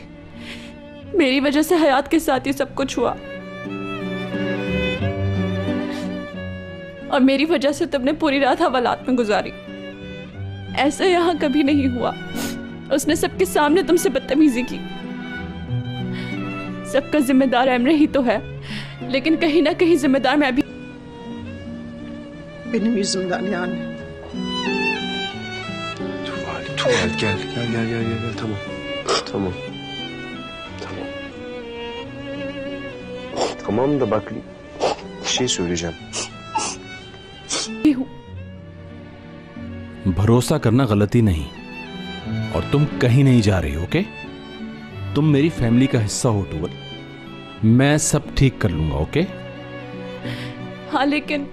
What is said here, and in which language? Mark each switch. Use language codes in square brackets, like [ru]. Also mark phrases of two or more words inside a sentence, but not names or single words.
[hi] मेरी वजह से हयात के साथ ये सब कुछ हुआ, और मेरी वजह से तुमने पूरी रात हवालात में गुजारी। ऐसा यहाँ कभी नहीं हुआ। उसने सबके सामने तुमसे बदतमीजी की। सबका जिम्मेदार एमरे ही तो है, लेकिन कहीं ना कहीं जिम्मेदार मैं भी। [tr] Benim yüzümden yani. Tuval gel. Tamam. Tamam. Tamam da bak bir şey söyleyeceğim. [hi] भरोसा करना गलती नहीं, और तुम कहीं नहीं जा रही हो। ओके? तुम मेरी फैमिली का हिस्सा हो टूवल। मैं सब ठीक कर लूंगा। ओके? हाँ, लेकिन